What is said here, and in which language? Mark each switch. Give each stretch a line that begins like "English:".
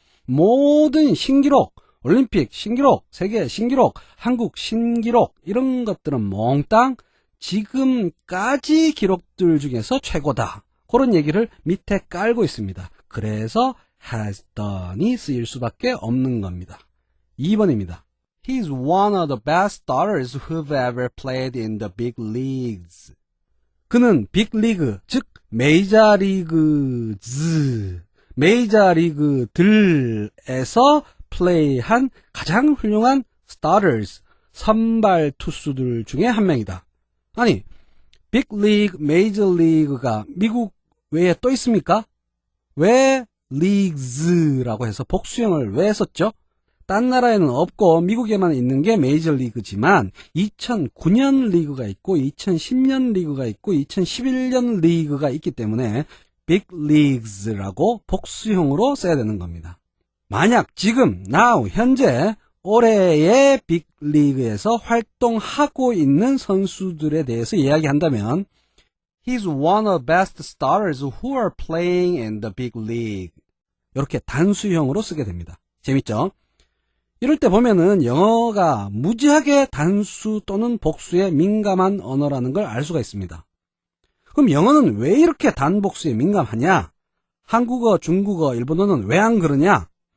Korean: 모든 신기록, 올림픽 신기록, 세계 신기록, 한국 신기록 이런 것들은 몽땅 지금까지 기록들 중에서 최고다. 그런 얘기를 밑에 깔고 있습니다. 그래서 has done이 쓰일 수밖에 없는 겁니다. 2번입니다.
English: He's one of the best starters who've ever played in the big leagues.
Korean: 그는 빅리그, 즉 메이저리그들에서 플레이한 가장 훌륭한 starters, 선발 투수들 중에 한 명이다. 아니, 빅리그, 메이저리그가 미국 외에 또 있습니까? 왜 leagues라고 해서 복수형을 왜 썼죠? 딴 나라에는 없고 미국에만 있는 게 메이저리그지만 2009년 리그가 있고 2010년 리그가 있고 2011년 리그가 있기 때문에 빅리그스라고 복수형으로 써야 되는 겁니다. 만약 지금 now 현재 올해의 빅리그에서 활동하고 있는 선수들에 대해서 이야기한다면
English: He's one of the best starters who are playing in the big league.
Korean: 이렇게 단수형으로 쓰게 됩니다. 재밌죠? 이럴 때 보면은 영어가 무지하게 단수 또는 복수에 민감한 언어라는 걸 알 수가 있습니다. 그럼 영어는 왜 이렇게 단복수에 민감하냐? 한국어, 중국어, 일본어는 왜 안 그러냐?